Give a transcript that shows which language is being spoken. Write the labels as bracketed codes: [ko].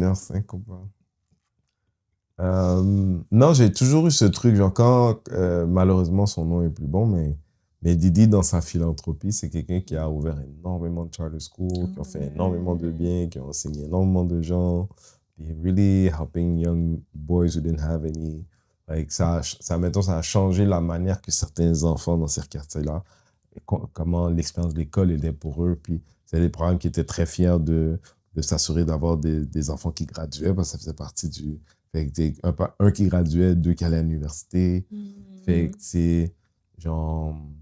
[fr] Non, ça fait 1h05 qu'on parle. Non, j'ai toujours eu ce truc, genre quand, malheureusement, son nom est plus bon, mais Didi, dans sa philanthropie, c'est quelqu'un qui a ouvert énormément de charter schools, qui ont fait énormément de bien, qui ont enseigné énormément de gens. [en] They're really helping young boys who didn't have any. Like, [fr] ça a changé la manière que certains enfants dans ces quartiers-là, comment l'expérience de l'école était pour eux. Puis, c'est des programmes qui étaient très fiers de s'assurer d'avoir des enfants qui graduaient, parce que ça faisait partie du... Fait que un qui graduait, deux qui allaient à l'université. Fait que c'est genre...